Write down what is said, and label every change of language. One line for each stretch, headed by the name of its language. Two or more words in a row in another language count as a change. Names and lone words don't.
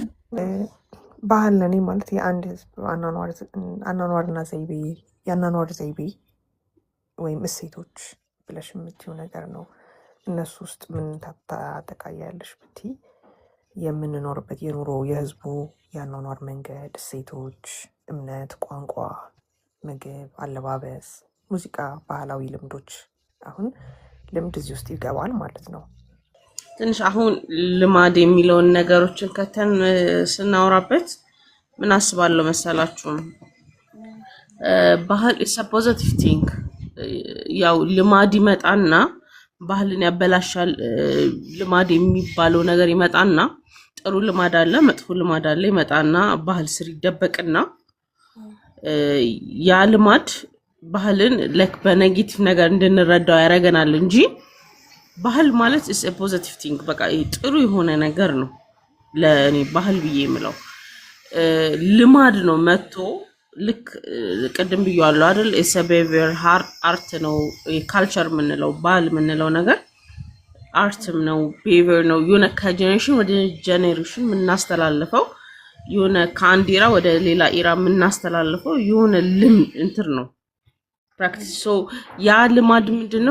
Amharic: ባህል ለኔ ማለት የአንድ ህዝብ አኗኗርና ዘይቤ የአኗኗር ዘይቤ ወይም እሴቶች ብለሽ የምትይው ነገር ነው። እነሱ ውስጥ ምን ታጠቃያለሽ ብትይ የምንኖርበት የኑሮ የህዝቡ የአኗኗር መንገድ፣ እሴቶች፣ እምነት፣ ቋንቋ፣ ምግብ፣ አለባበስ፣ ሙዚቃ፣ ባህላዊ ልምዶች። አሁን ልምድ እዚህ ውስጥ ይገባል ማለት ነው። ትንሽ አሁን ልማድ የሚለውን ነገሮችን ከተን ስናወራበት ምን አስባለሁ መሰላችሁ? ባህል
English: is a positive thing።
Amharic: ያው ልማድ ይመጣና ባህልን ያበላሻል። ልማድ የሚባለው ነገር ይመጣና ጥሩ ልማድ አለ፣ መጥፎ ልማድ አለ። ይመጣና ባህል ስር ይደበቅና ያ ልማድ ባህልን በኔጌቲቭ ነገር እንድንረዳው ያደርገናል እንጂ ባህል ማለት
English: is a positive thing።
Amharic: በቃ ጥሩ የሆነ ነገር ነው ለኔ ባህል ብዬ የምለው። ልማድ ነው መጥቶ ልክ ቅድም ብያለሁ አይደል?
English: it's a behavior art
Amharic: ነው። ካልቸር የምንለው ባህል የምንለው ነገር አርትም ነው፣ behavior ነው። የሆነ ከጀኔሬሽን ወደ ጀኔሬሽን የምናስተላልፈው የሆነ ከአንድ ኢራ ወደ ሌላ ኢራ የምናስተላልፈው የሆነ እንትን ነው ፕራክቲስ። ሶ ያ ልማድ ምንድነው?